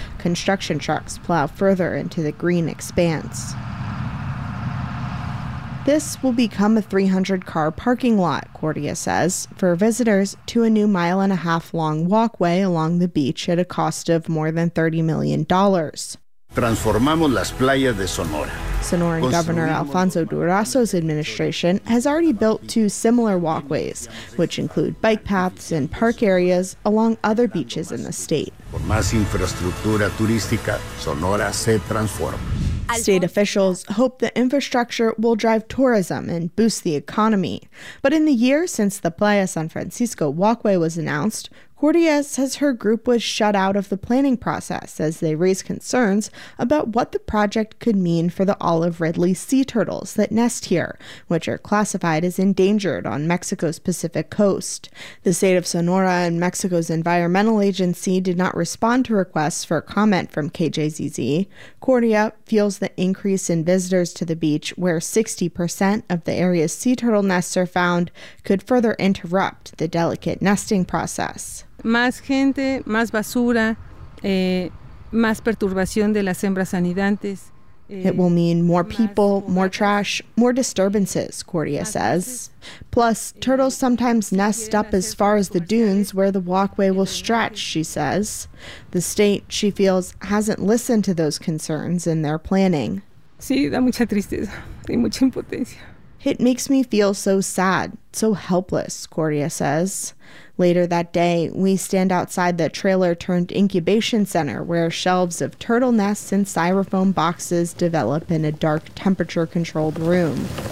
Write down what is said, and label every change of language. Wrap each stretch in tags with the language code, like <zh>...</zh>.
<en>Construction trucks plow further into the green expanse. This will become a 300-car parking lot, Cordia says, for visitors to a new mile-and-a-half-long walkway along the beach at a cost of more than $30 million.</en> <es>Transformamos las playas de Sonora.</es> <en>Sonoran Governor Alfonso Durazo's administration has already built two similar walkways, which include bike paths and park areas along other beaches in the state.</en> <es>Por más infraestructura turística, Sonora se transforma.</es> <en>State officials hope the infrastructure will drive tourism and boost the economy. But in the year since the Playa San Francisco walkway was announced, Cordia says her group was shut out of the planning process as they raised concerns about what the project could mean for the olive Ridley sea turtles that nest here, which are classified as endangered on Mexico's Pacific coast. The state of Sonora and Mexico's environmental agency did not respond to requests for comment from KJZZ. Cordia feels the increase in visitors to the beach, where 60% of the area's sea turtle nests are found, could further interrupt the delicate nesting process.</en> <es>Más gente, más basura, más perturbación de las hembras anidantes.</es> <en>It will mean more people, more trash, more disturbances, Cordia says. Plus, turtles sometimes nest up as far as the dunes where the walkway will stretch, she says. The state, she feels, hasn't listened to those concerns in their planning.</en> <es>Sí, da mucha tristeza y mucha impotencia.</es> <en>It makes me feel so sad, so helpless, Cordia says. Later that day, we stand outside the trailer-turned incubation center where shelves of turtle nests and styrofoam boxes develop in a dark, temperature-controlled room.</en>